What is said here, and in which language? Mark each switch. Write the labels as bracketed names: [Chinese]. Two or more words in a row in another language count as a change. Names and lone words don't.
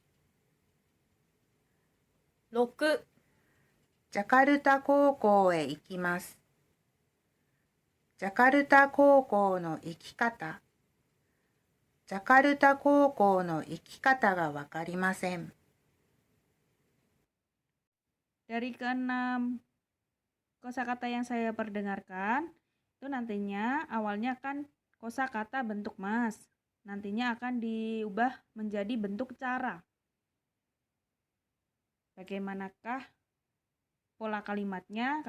[Japanese] 6、ジャカルタ高校へ行きます。ジャカルタ高校の行き方。ジャカルタ高校の行き方がわかりません。 [Indonesian] Dari keenam kosakata yang saya perdengarkan, itu nantinya awalnya kan kosakata bentuk mas, nantinya akan diubah menjadi bentuk cara. Bagaimanakah pola kalimatnya?